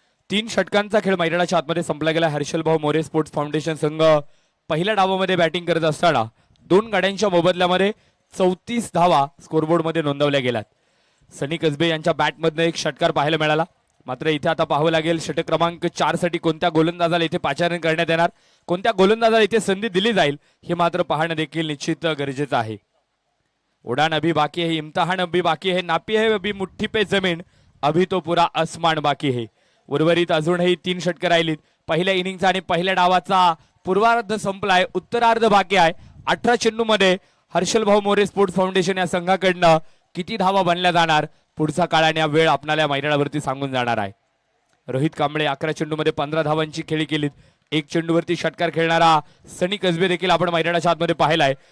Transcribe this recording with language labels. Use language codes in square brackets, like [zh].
[mr] 3 षटकांचा खेळ मैदानाच्या आतमध्ये संपला गेला. हर्षलभाऊ मोरे स्पोर्ट्स फाउंडेशन संघ पहिल्या डावामध्ये बॅटिंग करत असताना 2 गाड्यांच्या मोबदल्यामध्ये 34 धावा स्कोरबोर्ड मध्ये नोंदवल्या गेल्यात. सनी कसबे यांच्या बॅटमधनं एक षटकार पाहायला मिळाला. मात्र इथे आता पाहावं लागेल षटक क्रमांक 4 साठी कोणत्या गोलंदाजाला इथे पाचारण करण्यात येणार, कोणत्या गोलंदाजाला इथे संधी दिली जाईल हे मात्र पाहणं देखील निश्चित गरजेचं आहे. [hi] उडान अभी बाकी है, इम्तिहान अभी बाकी है, नापी है अभी मुठ्ठी पे जमीन, अभी तो पूरा आसमान बाकी है. [mr] उर्वरित अजूनही 3 षटकं राहिलीत. पहिल्या इनिंगचा आणि पहिल्या डावाचा पूर्वार्ध संपलाय, उत्तरार्ध बाकी आहे. 18 चेंडूमध्ये हर्षलभाऊ मोरे स्पोर्ट्स फाउंडेशन या संघाकडनं किती धावा बनल्या जाणार पुढचा काळ आणि वेळ आपल्याला मैदानावरती सांगून जाणार आहे. रोहित कांबळे 11 चेंडूमध्ये 15 धावांची खेळी केलीत. 1 चेंडूवरती षटकार खेळणारा सनी कसबे देखील आपण मैदानाच्या आतमध्ये पाहिलाय.